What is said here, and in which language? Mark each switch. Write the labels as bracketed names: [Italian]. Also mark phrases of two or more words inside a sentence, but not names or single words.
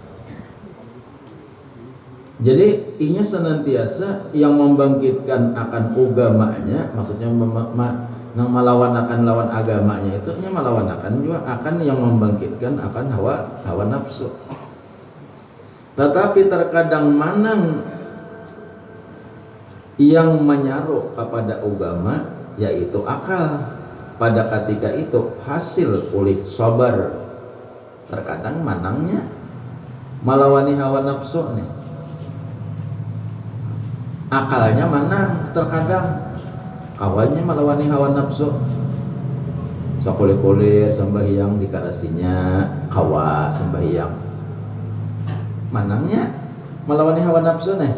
[Banjar] Jadi inya senantiasa yang membangkitkan akan agamanya, maksudnya nang melawan akan lawan agamanya itu nya melawan akan juga akan yang membangkitkan akan hawa nafsu. Tetapi terkadang manang yang menyaruh kepada agama yaitu akal, pada ketika itu hasil oleh sabar. Terkadang manangnya melawani hawa nafsu nih, akalnya manang. Terkadang kawannya melawani hawa nafsu, sakulir-kulir sembahyang dikarasinya kawa sembahyang, manangnya melawani hawa nafsu nih.